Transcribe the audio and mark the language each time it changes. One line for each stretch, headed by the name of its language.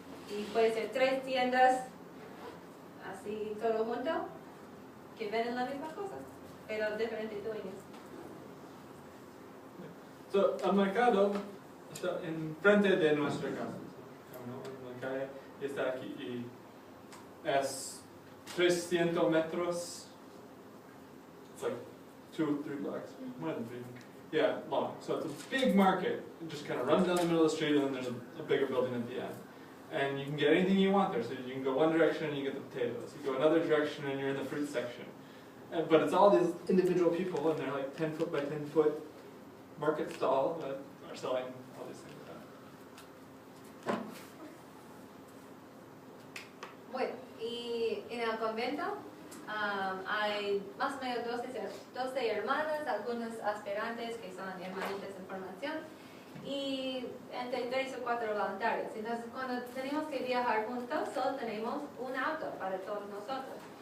Spanish: Y puede ser 3 tiendas, así todo junto, que venden la misma cosa, pero diferentes dueños. So, el mercado está enfrente de nuestra casa. La calle está aquí y es 300 metros.
English: It's like 2 or 3 blocks, more than 3. Yeah, long. So it's a big market. It just kind of runs down the middle of the street, and then there's a bigger building at the end. And you can get anything you want there. So you can go one direction and you get the potatoes. You go another direction and you're in the fruit section. But it's all these individual people, and they're like 10 foot by 10 foot market stall that are selling all these things.
Spanish: Bueno, y en el convento hay más o menos 12 hermanas, algunas aspirantes que son hermanitas en formación, y entre 3 o 4 voluntarios. Entonces, cuando tenemos que viajar juntos, solo tenemos un auto para todos nosotros.